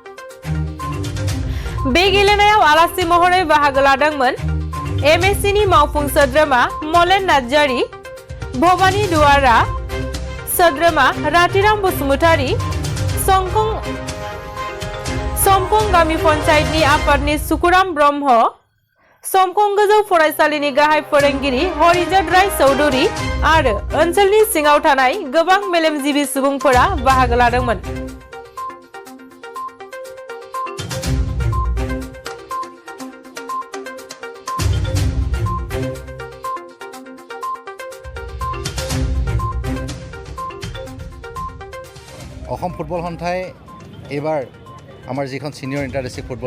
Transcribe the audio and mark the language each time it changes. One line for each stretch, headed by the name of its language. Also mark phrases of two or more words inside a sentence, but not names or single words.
Bodo: बे गेलेनायाव आलासि महरै बाहागो लादोंमोन एमएससि नि मावफुं सोद्रोमा मलेन नार्जारि, भबानी दुवारा सोद्रोमा रातिराम बसुमतारी, समकं गामि पन्चायतनि आफादनि सुकुराम ब्रह्म, समकं गोजौ फरायसालिनि गाहाय फोरोंगिरि हरिजत राय चौधुरी आरो ओनसोलनि सिङाव थानाय गोबां मेलेमजिबि सुबुंफोरा बाहागो लादोंमोन।
Assamese: অসম ফুটবল সন্থাই এইবাৰ আমাৰ যিখন সিনিয়ৰ ইণ্টাৰ ডিষ্ট্ৰিক্ট ফুটবল